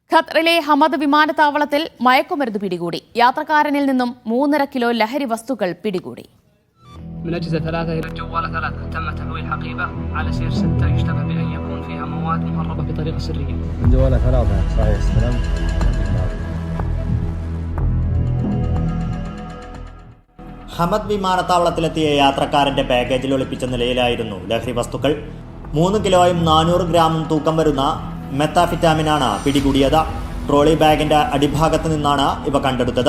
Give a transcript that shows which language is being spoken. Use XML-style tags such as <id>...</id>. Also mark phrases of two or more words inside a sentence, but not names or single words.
<ml>ഖത്തറിലെ ഹമദ് വിമാനത്താവളത്തിൽ മയക്കുമരുന്ന് പിടികൂടി. യാത്രക്കാരനിൽ നിന്നും 3.5 കിലോ ലഹരി വസ്തുക്കൾ പിടികൂടി.</ml> <ar>من أجهزة 3 إلى الجوال 3 تم تحويل حقيبة على سير 6 يشتبه بأن يكون فيها مواد مهربة بطريقة سرية. الجوال 3 صحيح السلام.</ar> <ml>ഹമദ് വിമാനത്താവളത്തിലെത്തിയ യാത്രക്കാരന്റെ പാക്കേജിൽ ഒളിപ്പിച്ച നിലയിലായിരുന്നു ലഹരി വസ്തുക്കൾ. 3 കിലോയും 400 ഗ്രാമും തൂക്കം വരുന്ന മെത്താഫിറ്റാമിനാണ് പിടികൂടിയത്. ട്രോളി ബാഗിന്റെ അടിഭാഗത്ത് നിന്നാണ് ഇവ കണ്ടെടുത്തത്.</ml>